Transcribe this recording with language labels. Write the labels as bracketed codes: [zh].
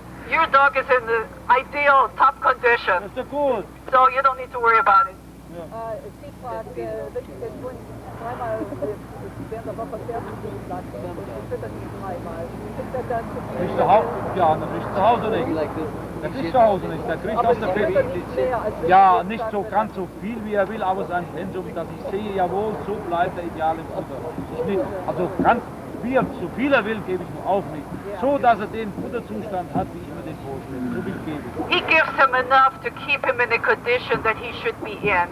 [en] Your dog is in the ideal top condition, [de] Das ist doch gut. [en] so you don't need to worry about it. [de] Sie fragt, wenn ich den Hund dreimal während der Woche fertig gehen lasse und ich fütter ihn dreimal, kriegt er dann zu viel? Nicht zu Hause? Ja, natürlich zu Hause nicht. Das ist zu Hause nicht. Der kriegt aus der füttert nicht mehr, als wenn Ja, ich nicht so sage, ganz so viel wie er will, aber sein Pensum, dass ich sehe, jawohl, so bleibt er ideal im Futter. Ich nicht, also ganz viel, so viel er will, gebe ich ihm auch nicht. So, dass er den Futterzustand hat, wie ich mir den vorstelle. So viel gebe ich. [en] He gives him enough to keep him in the condition that he should be in.